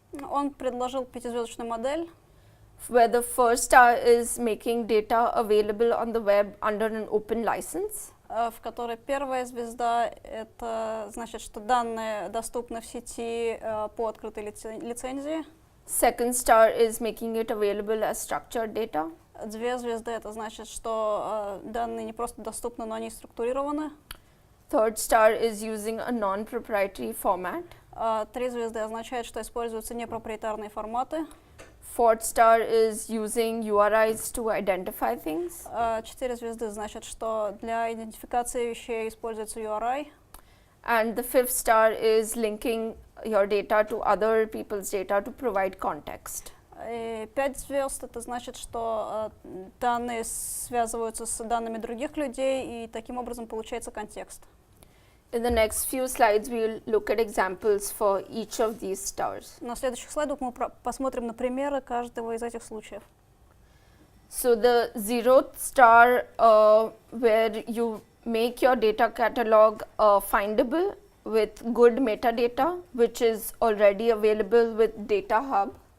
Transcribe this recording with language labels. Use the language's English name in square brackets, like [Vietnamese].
[Russian] Он предложил пятизвездочную модель, [English] where the first star is making data available on the web under an open license. [Russian] В которой первая звезда — это значит, что данные доступны в сети по открытой лицензии. [English] Second star is making it available as structured data. [Russian] Две звезды — это значит, что данные не просто доступны, но они структурированы. [English] Third star is using a non-proprietary format. [Russian] Три звезды означает, что используются непроприетарные форматы. [English] Fourth star is using URIs to identify things. [Russian] Четыре звезды значит, что для идентификации вещей используется URI. [English] And the fifth star is linking your data to other people's data to provide context. [Russian] И 5 звезд — это значит, что данные связываются с данными других людей, и таким образом получается контекст. [English] In the next few slides, we'll look at examples for each of these stars. [Russian] На следующих слайдах мы посмотрим на примеры каждого из этих случаев. [English] So the zeroth star, where you make your data catalog findable with good metadata, which is already available with Data Hub.